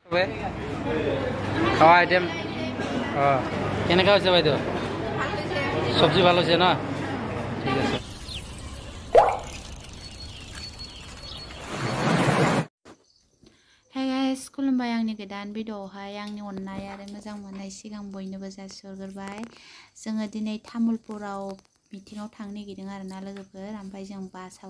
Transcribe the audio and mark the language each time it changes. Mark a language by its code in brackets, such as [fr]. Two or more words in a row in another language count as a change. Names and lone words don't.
[as] খাওয়া আইটেম কেনেকা হৈছে বাইদেউ সবজি ভালো আছে না ঠিক আছে [en] Hey guys, [brx] खुलुमबाय आंनि गोदान भिडिअआवहाय आंनि अननाय आरो मोजां मोननाय सिगां बयनोबो जासिहरग्रोबाय जोङो दिनै तामुलपुराव मिटिंआव थांनो नागिरदों आरोना लोगोफोर ओमफ्राय जों बासाव